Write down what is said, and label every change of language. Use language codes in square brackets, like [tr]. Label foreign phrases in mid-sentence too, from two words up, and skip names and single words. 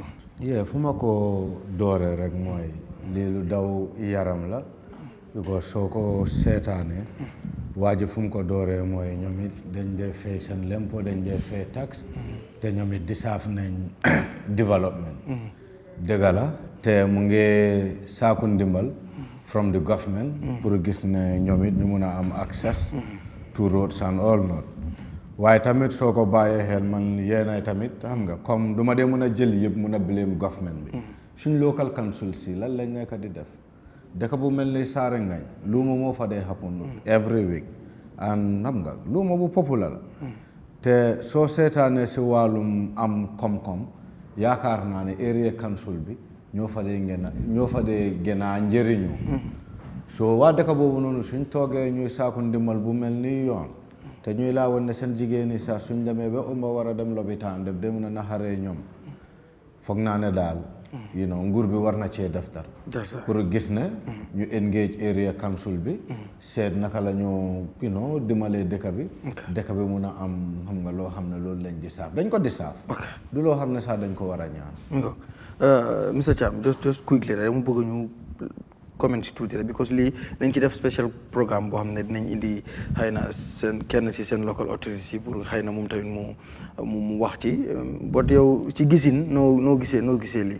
[wo] fu ma ko dooree rek mooy lii lu daw yaram la because soo ko seetaanee waaji fu mu ko dooree mooy ñoom it dañ dee fay seen lempo dañ dee fay tax te ñoom it disaaf nañ development dëgg la te mu ngi saaku ndimbal [en] from the government [wo] pour gis ne ñoom it ñu mun a am [en] access to roads and all not [wo] waaye tamit soo ko bàyyee xel man yéenay tamit xam nga comme du ma dee mun a jël yëpp mun a [en] blame government [wo] bi suñ [en] local council [wo] si lan lañ nekk di def dëkk bu mel ni Saare Ngañ luuma moo fa dee [en] happen every week and [wo] xam nga luuma bu popular la te soo seetaanee si wàllum am koom-koom yaakaar naa ne [en] area council [wo] bi ñoo fa dee gën a njëriñu soo waa dëkk boobu noonu suñ toogee ñuy saaku ndimbal bu mel ni yoon te ñuy laa woon ne seen jigéen ñi sax suñ demee ba umba war a dem lopitaan def de mun a naxaree ñoom foog naa ne daal nguur bi war na cee def dara pour gis ne ñu engage [en] area council [wo] bi seet naka la ñu dimalee dëkk bi mun a am xam nga loo xam ne loolu lañ di saaf dañ ko di saaf du loo xam ne sax dañ ko war a ñaan [en] Mr Cham just quickly [wo] rek mu bëgg ñu comment si tuuti rek because lii dañ ci def [en] special programme [wo] boo xam ne dinañ indi xëy na seen kenn si seen [en] local authorities [wo] yi pour xëy na moom tamit mu wax ci bot yow ci gisin noo gisee lii